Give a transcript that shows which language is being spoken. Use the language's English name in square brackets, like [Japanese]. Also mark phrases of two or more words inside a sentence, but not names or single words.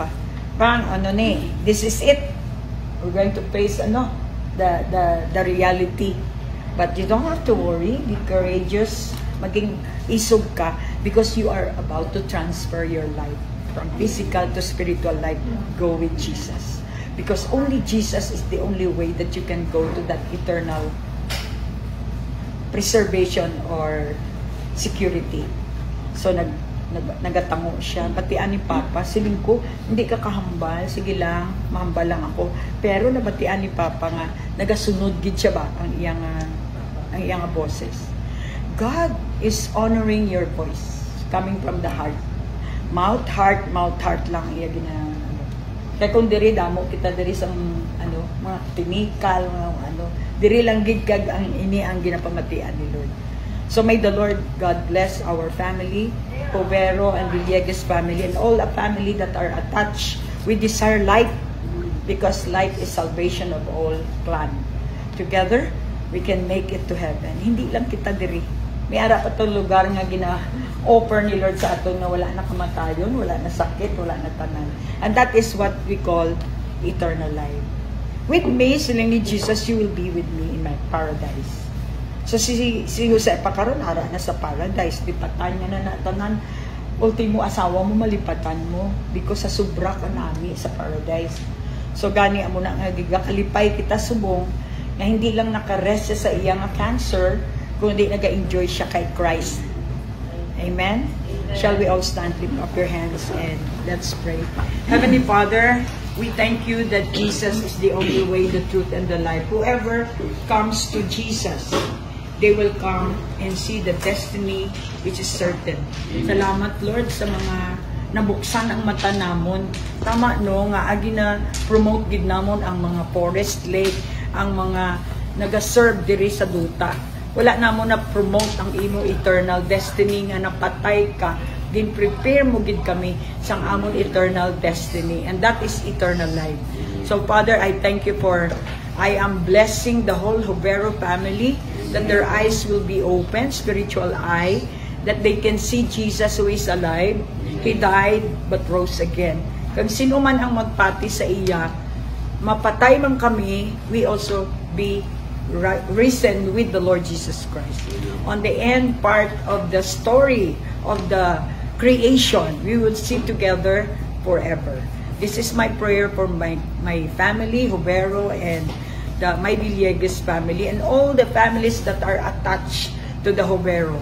[English] Pang this is it. We're going to face the reality. But you don't have to worry. Be courageous. [Hiligaynon] Maging isog ka [English] because you are about to transfer your life from physical to spiritual life. Go with Jesus. Because only Jesus is the only way that you can go to that eternal preservation or security. So, [Hiligaynon] nagatango siya. Batian ni Papa, siling ko, hindi ka kahambal, sige lang, mahambal lang ako. Pero nabatian ni Papa nga, nagasunod gid siya ba ang iyang boses. [English] God is honoring your voice coming from the heart. [Hiligaynon] Mouth, heart lang iya ginang. Kaya kung diri damo kita diri sa tinikal, ano. Diri lang gigkag ang ini ang ginapamatian ni Lord. [English] So may the Lord God bless our family, Povero and Villegas family, and all the family that are attached. We desire light because light is salvation of all clan. Together, we can make it to heaven. [Hiligaynon] Hindi lang kita diri. May ara pa itong lugar nga gina-offer ni Lord sa aton na wala na kamatayon, wala na sakit, wala na tanan. [English] And that is what we call eternal life. With me, [Hiligaynon] siling ni Jesus, [English] you will be with me in my paradise. [Hiligaynon] So si Jose pa karon ara na sa paradise, lipatan niya na natanan. Ultimo asawa mo malipatan mo because sa sobra ka nami sa paradise. So gani amo na nga gigakalipay kita subong na hindi lang nakarest sa iyang cancer, kundi naga-enjoy siya kay Christ. [English] Amen? Shall we all stand, lift up your hands and let's pray. Heavenly Father, we thank you that Jesus is the only way, the truth, and the life. Whoever comes to Jesus, they will come and see the destiny which is certain. [Hiligaynon] Salamat, Lord, sa mga nabuksan ang mata namon. Tama, no, nga agi na promote gid namon ang mga [English] forest lake, [Hiligaynon] ang mga naga-serve diri sa duta. Wala na mo na promote ang imo [English] eternal destiny [Hiligaynon] nga napatay ka. Din prepare mo gid kami sang amon [English] eternal destiny, and that is eternal life. So Father, I thank you for I am blessing the whole Jovero family, that their eyes will be open, spiritual eye, that they can see Jesus who is alive. He died but rose again. [Hiligaynon] Kung sino man ang magpati sa iya, mapatay man kami, [English] we also be risen with the Lord Jesus Christ. On the end part of the story of the creation, we will sit together forever. This is my prayer for my family, Jovero, and my Villegas family, and all the families that are attached to the Jovero.